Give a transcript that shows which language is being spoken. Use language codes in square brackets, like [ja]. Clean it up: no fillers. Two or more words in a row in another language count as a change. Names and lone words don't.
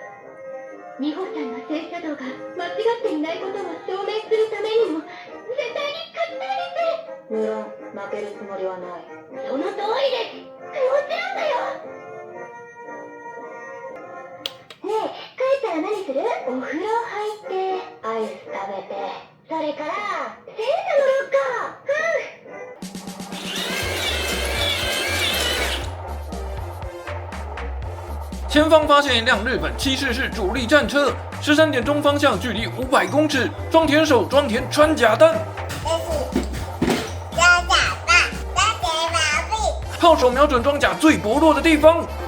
[ja] 美穂さんの戦車道が間違っていないことを証明するためにも絶対に勝ちたいです。無論負けるつもりはない。その通りです。もちろんだよ。ねえ、帰ったら何する？お風呂入ってアイス食べて、それから戦車乗ろうか。 [zh] 前方发现一辆日本七式式主力战车，13点钟方向，距离500公尺，装填手装填穿甲弹。炮手瞄准装甲最薄弱的地方。